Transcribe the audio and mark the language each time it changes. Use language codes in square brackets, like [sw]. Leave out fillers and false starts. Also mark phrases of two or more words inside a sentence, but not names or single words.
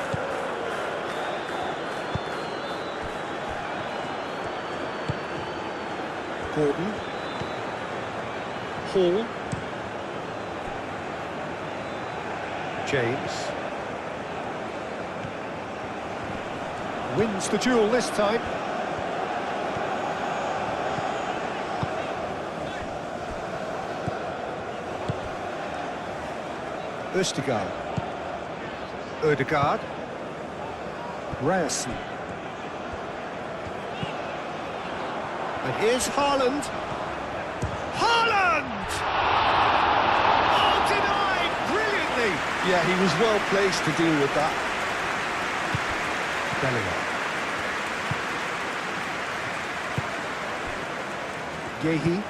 [en] Gordon. Hall. James. Wins the duel this time. Ødegaard. Ødegaard. Ryerson. And And here's Haaland. Haaland! Oh, denied brilliantly! Yeah, he was well placed to deal with that. Bellingham. Yehi.